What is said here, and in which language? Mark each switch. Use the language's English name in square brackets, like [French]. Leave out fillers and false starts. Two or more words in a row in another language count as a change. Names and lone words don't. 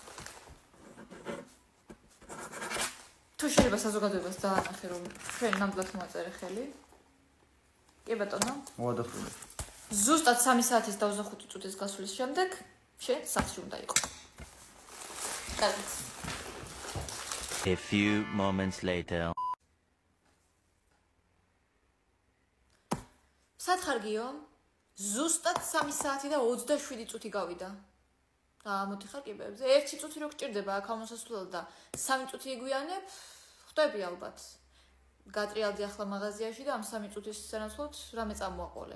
[Georgian] თუ შეიძლება საზოგადოებას დაანახე რომ ჩვენ ნამდვილად მოაწერე ხელი. კი ბატონო. მოვადახურე. ზუსტად 3 საათის და 25 წუთის გასვლის შემდეგ შენ სახლში უნდა იყო. კარგი. [English] A few moments later. [Georgian] სათხარგიო? ზუსტად 3 საათი და 27 წუთი გავიდა. მოდი ხარ კიბებზე. 1 წუთი რო გჭირდება აქ ამოსასვლელად და 3 წუთი იგვიანებ, ხვდები ალბათ. გატრიალდი ახლა მაღაზიაში და ამ 3 წუთის სანაცვლოდ რამე წამოაყოლე.